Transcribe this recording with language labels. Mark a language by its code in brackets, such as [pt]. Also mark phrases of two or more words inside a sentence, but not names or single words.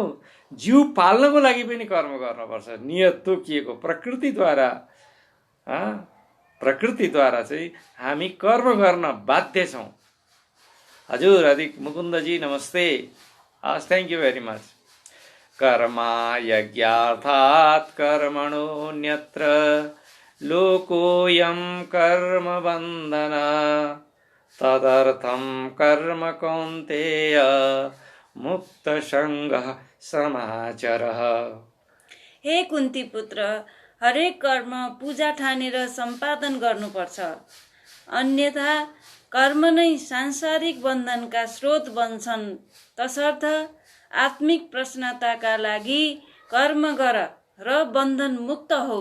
[ne] जीव पाल्नको लागि पनि कर्म गर्नुपर्छ। नियत तोकिएको प्रकृतिद्वारा चाहिँ हामी कर्म गर्न बाध्य छौँ। हजुर अधिक मुकुन्दजी नमस्ते, [en] thank you very much. [sa] कर्मा यज्ञार्थात् कर्मणोऽन्यत्र लोकोऽयं कर्म बन्धन तदर्थं कर्म कौन्तेय मुक्तसङ्गः समाचरः। [ne] हे कुन्ती पुत्र, हरेक कर्म पूजा ठानेर सम्पादन गर्नुपर्छ। अन्यथा कर्म नै सांसारिक बन्धनका स्रोत बन्छन्। तसर्थ आत्मिक प्रसन्नताका लागि कर्म गर र बन्धन मुक्त हौ।